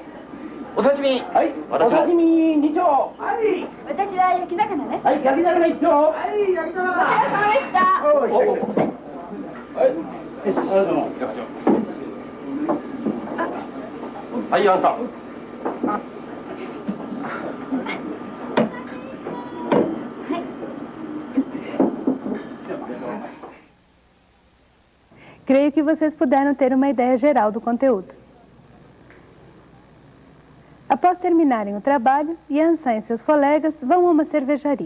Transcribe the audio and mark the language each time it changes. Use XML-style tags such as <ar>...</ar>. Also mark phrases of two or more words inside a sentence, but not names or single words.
<ja>お刺身。はい。お刺身2丁。はい。私は焼き魚ね。はい、焼き魚1丁。はい、焼き魚。お疲れ様でした。はい。ありがとうございます。はい、ヤンさん。</ja> <pt>Creio que vocês puderam ter uma ideia geral do conteúdo. Após terminarem o trabalho, Yan-san e seus colegas vão a uma cervejaria.</pt>